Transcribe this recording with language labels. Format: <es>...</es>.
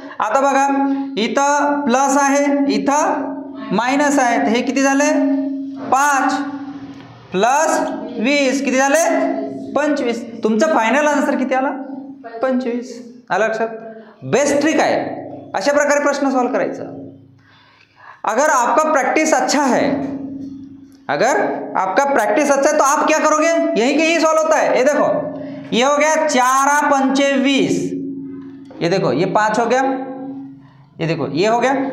<mr>आता बघा इथं प्लस आहे, इथं मायनस आहे, तर हे किती झाले 5 प्लस 20 किती झाले 25. तुमचा फायनल आन्सर किती आला 25, आलं लक्षात. बेस्ट ट्रिक है, अशा प्रकारे प्रश्न सॉल्व करायचा.</mr> <hi>अगर आपका प्रैक्टिस अच्छा है, अगर आपका प्रैक्टिस अच्छा है तो आप क्या करोगे, यही के यही सॉल्व होता है. ये देखो ये हो गया 4 पंचे 20, ये देखो ये 5 हो गया, ये देखो ये हो गया.</hi>